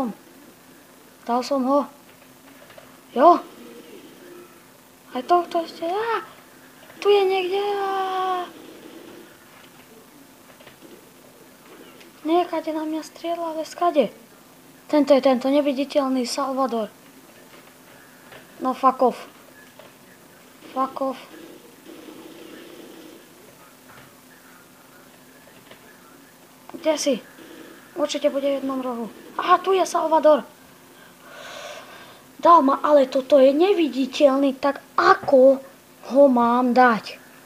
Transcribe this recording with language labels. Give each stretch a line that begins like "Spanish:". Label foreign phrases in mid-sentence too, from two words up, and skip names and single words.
Slovak: Dal som ho. Jo. Aj tohto ešte. Tu je niekde. Niekade na mňa strieľa, ale skade. Tento je tento neviditeľný Salvador.
English: No fuck off. Fuck off.
Slovak: Kde si? Určite bude v jednom rohu. Aha, tu je Salvador. Dal ma, ale toto je neviditeľný, tak ako ho mám dať?